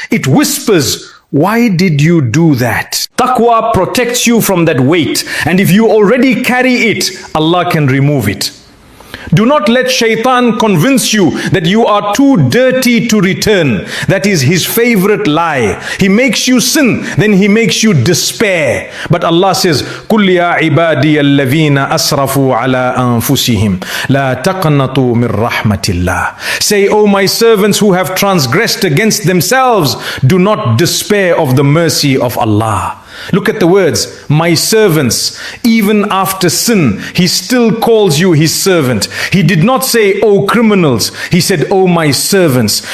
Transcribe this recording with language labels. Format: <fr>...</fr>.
<en>It whispers, why did you do that? Taqwa protects you from that weight, and if you already carry it, Allah can remove it. Do not let shaitan convince you that you are too dirty to return. That is his favorite lie. He makes you sin, then he makes you despair. But Allah says,</en> <ar>قُلْ يَا عِبَادِيَ الَّذِينَ أَسْرَفُوا عَلَىٰ أَنفُسِهِمْ لَا تَقْنَطُوا مِنْ رَحْمَةِ اللَّهِ.</ar> <en>Say, O my servants who have transgressed against themselves, do not despair of the mercy of Allah. Look at the words, my servants. Even after sin, He still calls you His servant. He did not say, oh criminals. He said, oh my servants.</en>